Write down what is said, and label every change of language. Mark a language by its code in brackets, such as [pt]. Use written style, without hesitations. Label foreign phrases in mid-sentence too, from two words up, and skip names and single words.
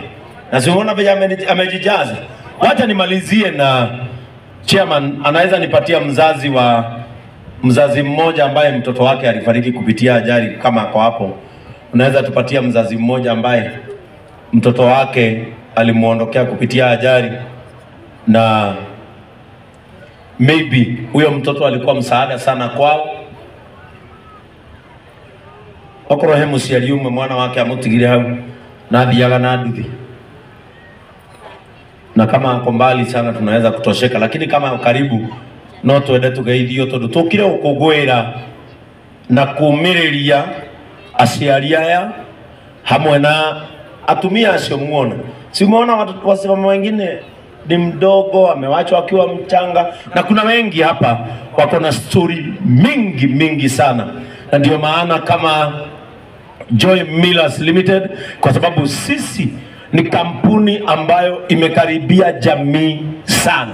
[sw] Na si unaona vile amejijaza. Wacha nimalizie na chairman anaweza nipatia mzazi mmoja ambaye mtoto wake alifariki kupitia ajali kama kwa hapo. Unaweza tupatia mzazi mmoja ambaye mtoto wake alimuondokea kupitia ajali na maybe huyo mtoto alikuwa msaada sana kwao. [ki] Okorwo he muciari umwe mwana wake amutigire hau na thiaga na nduthi. [sw] Na kama ako mbali sana tunaweza kutosheka, lakini kama karibu [ki] no twende tugeithio tondu tukire ukugwira na kumiriria aciari aya hamwe na atumia acio muona. [sw] Si umeona watu wengine ni mdogo amewachwa akiwa mchanga, na kuna wengi hapa wako na story mingi sana. Na ndio maana kama Joy Millers Limited, kwa sababu sisi ni kampuni ambayo imekaribia jamii sana.